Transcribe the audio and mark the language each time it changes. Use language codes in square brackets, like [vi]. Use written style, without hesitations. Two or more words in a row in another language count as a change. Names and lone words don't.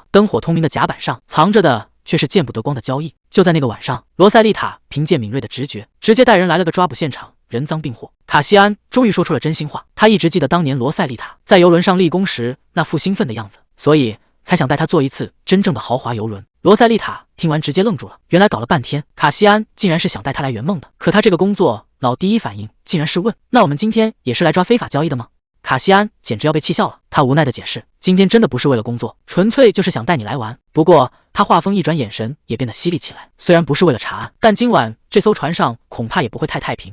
[zh] 燈火通明的甲板上藏着的卻是見不得光的交易。就在那個晚上，羅塞麗塔憑借敏銳的直覺，直接帶人來了個抓捕現場，人赃并獲。卡西安終於說出了真心話，他一直記得當年羅塞麗塔在郵輪上立功時那副興奮的樣子，所以才想帶他坐一次真正的豪華郵輪。羅塞麗塔聽完直接愣住了，原來搞了半天，卡西安竟然是想帶他來圓夢的。可他這個工作腦第一反應竟然是問：“那我們今天也是來抓非法交易的嗎？” 卡西安簡直要被氣笑了，他無奈的解釋：“今天真的不是為了工作，純粹就是想帶你來玩。” 不過他話锋一轉，眼神也变得犀利起來。雖然不是為了查案，但今晚這艘船上恐怕也不會太平。